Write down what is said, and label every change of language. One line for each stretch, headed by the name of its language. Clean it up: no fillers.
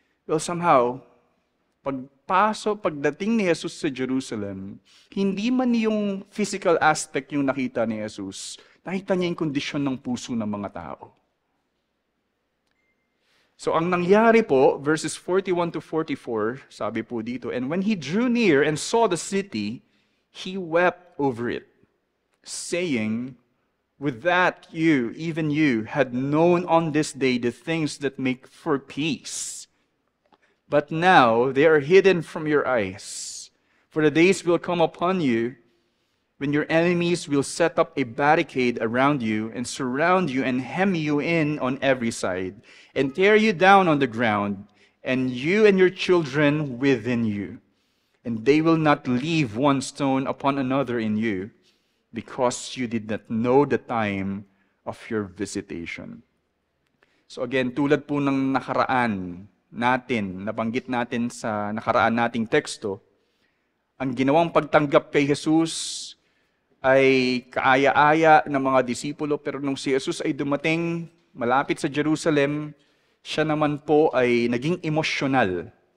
English: Well, somehow,
Filipino: pagdating ni Jesus sa Jerusalem, hindi man yung physical aspect yung nakita ni Jesus, nakita niya yung kondisyon ng puso ng mga tao. So ang nangyari po, verses 41 to 44, sabi po dito,
English: and when He drew near and saw the city, He wept over it, saying, with that you, even you, had known on this day the things that make for peace. But now they are hidden from your eyes. For the days will come upon you when your enemies will set up a barricade around you and surround you and hem you in on every side and tear you down on the ground, and you and your children within you. And they will not leave one stone upon another in you, because you did not know the time of your visitation. So again,
Filipino: tulad po ng nakaraan natin, nabanggit natin sa nakaraan nating teksto, ang ginawang pagtanggap kay Jesus ay kaaya-aya ng mga disipulo, pero nung si Jesus ay dumating malapit sa Jerusalem, siya naman po ay naging emosyonal.